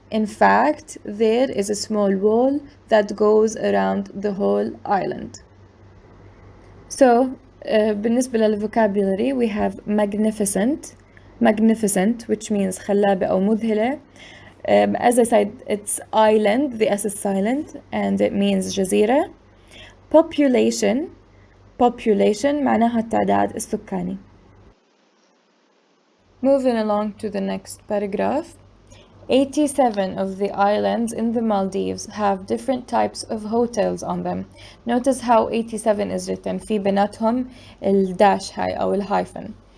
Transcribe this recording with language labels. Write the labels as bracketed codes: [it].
[en] In fact, there is a small wall that goes around the whole island. So, بالنسبة للvocabulary, we have magnificent, which means [ar] خلابة أو مذهلة. [en] As I said, it's island, the S is silent, and it means جزيرة. [ar] Population معناها التعداد السكاني. [en] Moving along to the next paragraph. 87 of the islands in the Maldives have different types of hotels on them. Notice how 87 is written. [ar] في بيناتهم الداش هاي أو الhyphen.